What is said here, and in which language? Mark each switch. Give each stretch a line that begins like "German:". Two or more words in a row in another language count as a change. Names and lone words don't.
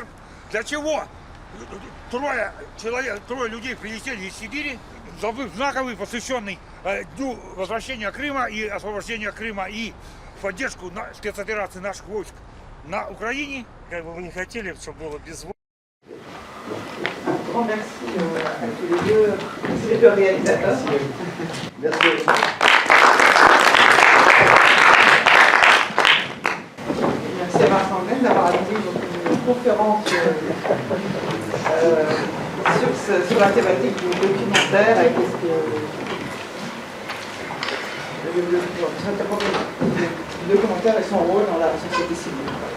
Russian: Для чего? Трое людей прилетели из Сибири. Заплыв знаковый, посвященный Дню возвращения Крыма и освобождения Крыма и в поддержку спецоперации наших войск на Украине. Как бы вы не хотели, чтобы было без звука.
French: Grand merci à tous les deux réalisateurs. Merci. Merci à Vincent Glenn d'avoir animé une conférence sur la thématique du documentaire et le documentaire et son rôle dans la société civile.